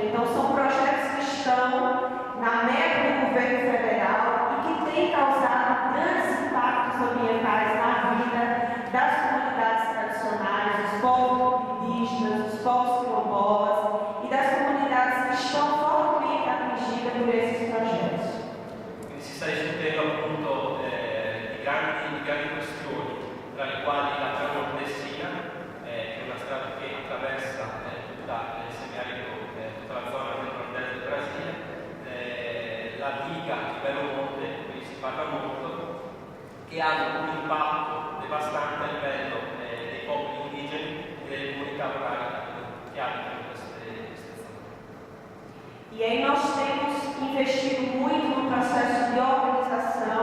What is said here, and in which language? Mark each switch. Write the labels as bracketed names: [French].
[Portuguese] Então, são projetos que estão na meta do governo federal e que têm causado grandes impactos ambientais na vida das comunidades tradicionais, dos povos indígenas, dos povos quilombolas e das comunidades que estão fortemente atingidas por esses projetos. [Italian] Quindi si sta discutendo appunto di grandi questioni, tra le quali la Transnordestina, che è una strada che attraversa tutta il semiarido, tutta la zona del nord-est del Brasile, la diga di Belo Monte, di cui si parla molto, che hanno un impatto devastante a livello dei popoli indigeni e delle comunità rurali che abitano in queste zone. [Portuguese] E aí nós temos investido muito no processo de organização